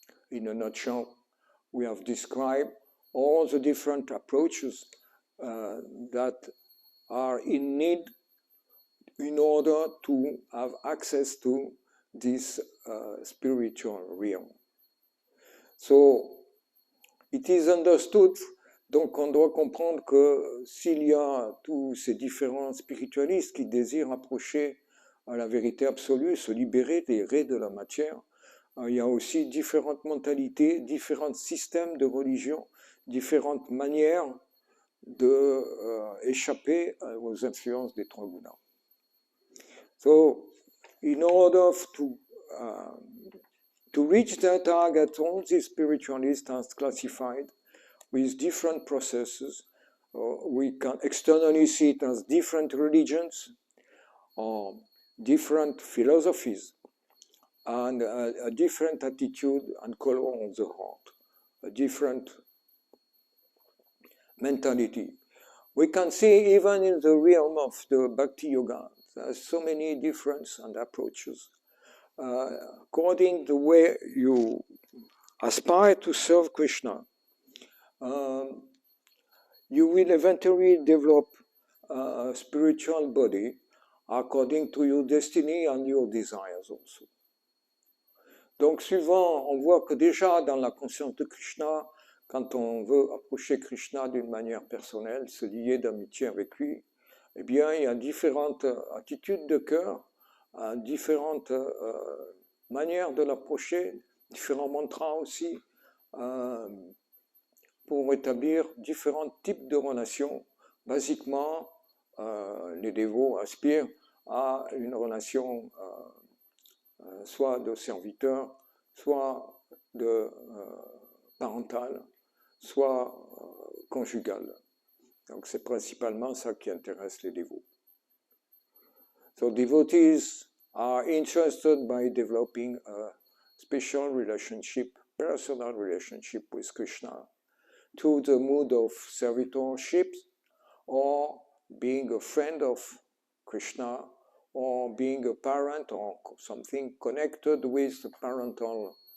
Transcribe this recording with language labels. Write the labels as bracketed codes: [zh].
[en] In a nutshell, we have described all the different approaches that are in need in order to have access to this spiritual realm. So, it is understood, [fr] donc on doit comprendre que s'il y a tous ces différents spiritualistes qui désirent approcher à la vérité absolue, se libérer des raies de la matière, il y a aussi différentes mentalités, différents systèmes de religion, différentes manières d'échapper aux influences des trois gunas. [en] So, in order to reach their target, all these spiritualists are classified with different processes. We can externally see it as different religions or different philosophies, and a different attitude and color of the heart, a different mentality. We can see even in the realm of the Bhakti Yoga, there's so many differences and approaches. According to the way you aspire to serve Krishna, you will eventually develop a spiritual body according to your destiny and your desires also. [fr] Donc suivant, on voit que déjà dans la conscience de Krishna, quand on veut approcher Krishna d'une manière personnelle, se lier d'amitié avec lui, eh bien il y a différentes attitudes de cœur, différentes manières de l'approcher, différents mantras aussi, pour établir différents types de relations. Basiquement, les dévots aspirent à une relation soit de serviteur, soit de parental, soit conjugal. Donc c'est principalement ça qui intéresse les dévots. [en] So devotees are interested by developing a special relationship, personal relationship with Krishna, to the mood of servitorship, or being a friend of Krishna, or being a parent or something connected with the parental